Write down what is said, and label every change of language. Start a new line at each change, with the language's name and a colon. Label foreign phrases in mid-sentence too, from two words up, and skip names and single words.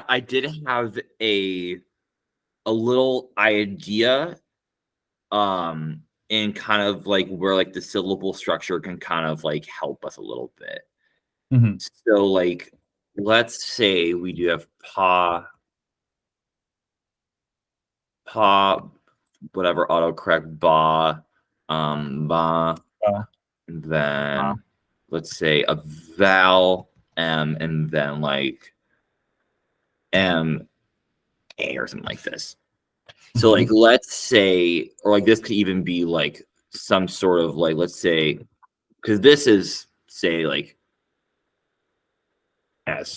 English: I did have a little idea in kind of like where like the syllable structure can kind of like help us a little bit. Mhm. So like let's say we do have pa whatever autocorrect ba ba, Uh, and then let's say a vowel m, and then like m a or something like this. So like mhm. let's say, or like this could even be like some sort of like, let's say, because this is say like s.